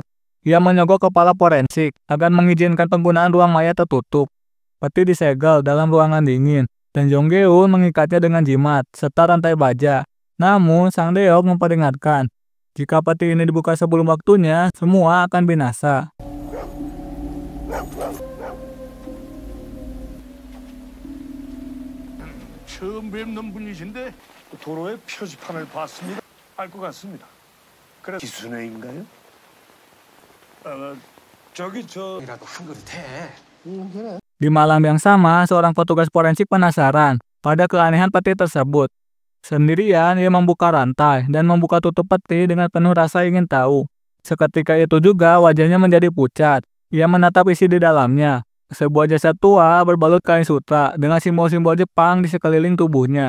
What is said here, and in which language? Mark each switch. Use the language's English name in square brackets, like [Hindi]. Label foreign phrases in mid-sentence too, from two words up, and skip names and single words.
[Indonesian] Ia menyogok kepala forensik agar mengizinkan penggunaan ruang mayat tertutup. Peti disegel dalam ruangan dingin, dan Jong Geun mengikatnya dengan jimat serta rantai baja. Namun, Sang Deok memperingatkan, jika peti ini dibuka sebelum waktunya, semua akan binasa. [Korean] 처음 뵙는 분이신데 도로의 표지판을 봤습니다. 알 것 같습니다. 그래 기순회인가요? 저기 저라도 한 그릇 해. 그래. [Indonesian] Di malam yang sama, seorang petugas forensik penasaran pada keanehan peti tersebut. Sendirian, ia membuka rantai dan membuka tutup peti dengan penuh rasa ingin tahu. Seketika itu juga wajahnya menjadi pucat. Ia menatap isi di dalamnya. Sebuah jasad tua berbalut kain sutra dengan simbol-simbol Jepang di sekeliling tubuhnya.